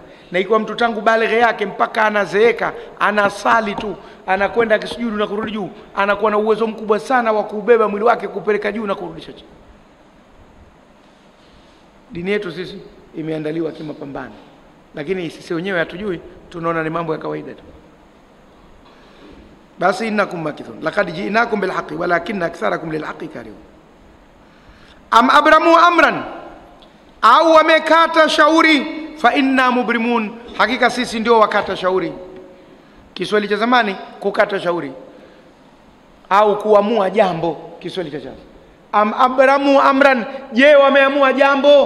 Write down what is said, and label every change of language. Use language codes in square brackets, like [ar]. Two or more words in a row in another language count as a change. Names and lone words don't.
[sw] Na ikiwa mtu tangu balighe yake mpaka anazeeka anasali tu, anakwenda akisujudu na kurudi juu, anakuwa na uwezo mkubwa sana wa kubeba mwili wake kupeleka juu na kurudisha chini. Dini yetu sisi imeandaliwa kimapambano, lakini sisi wenyewe hatujui, tunaona ni mambo ya kawaida tu. [ar] Basi إنكم ماكثون لقد جئناكم بالحق ولكن أكثركم للحق كارهون. أم أبرموا أمرا, [sw] au wamekata shauri, [ar] فإنا مبرمون, [sw] hakika sisi ndio wakata shauri. Kiswahili cha zamani kukata shauri au kuamua jambo, Kiswahili cha sasa. [ar] أم أبرموا أمرا, [sw] je wameamua jambo?